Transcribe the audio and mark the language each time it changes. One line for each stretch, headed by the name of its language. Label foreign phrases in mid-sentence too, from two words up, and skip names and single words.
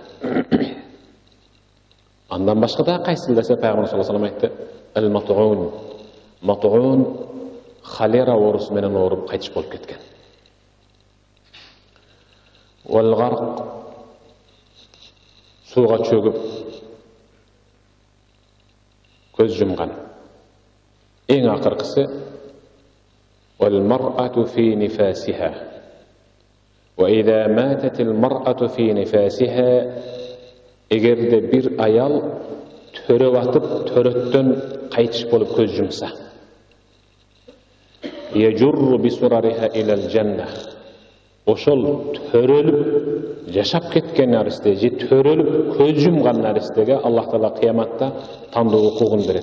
Kyrgyz: Андан башка да кайсыл десе пайгамбар
Arabic: صلى الله عليه
Kyrgyz: айтты:
Arabic: "المطعون المطعون
Kyrgyz: холера оорусу менен ооруп кайтыш болуп кеткен. Вал-гарq сууга чөгүп көз жумган. Эң акыркысы
Arabic: والمرأة في نفاسها. وإذا ماتت المرأة في نفاسها,
Kyrgyz: эгерде бир аял төрөп атып, төрөттөн кайтыш болуп көз жумса,
Arabic: يجرها بسررها إلى الجنة.
Kyrgyz: Ошол төрөлүп жашап кеткен наристе, же төрөлүп көз жумган наристеге Аллах Таала кыяматта тандоо укугун берет.